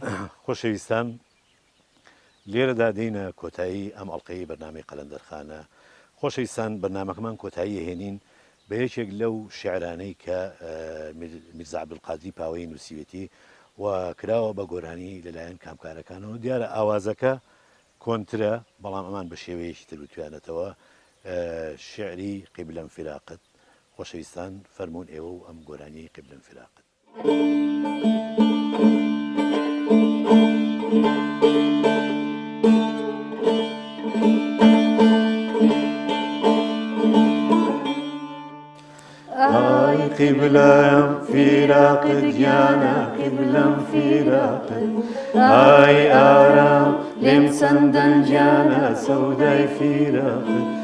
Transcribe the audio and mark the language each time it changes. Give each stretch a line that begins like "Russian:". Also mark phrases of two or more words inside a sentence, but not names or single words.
Central Kurdish: خۆشەویستان لێرەدا دێنە کۆتایی ئەم ئەڵلقەی بەرنامەی قەلەندەرخانە خۆشەویستان بەرنامەکەمان کۆتایی هێنین بە یەکێک لەو شیعرانەی کە میرزا عەبدولقادری پاوەیی نووسیوێتی و کراوە بە گۆرانی لەلایەن کامکارەکانەوە دیارە ئاوازەکە کۆنترە بەڵام ئەمان بە شێوەیەکی تر بتوانێتەوە شعری قیبلەم فراقت خۆشەویستان فەرمونون ئێوە و ئەم گۆرانی قیبلەم فراقت
Turkish: قبلم فراقت جانا قبلم فراقت آي آرام لم سندن جانا سوداي فراقت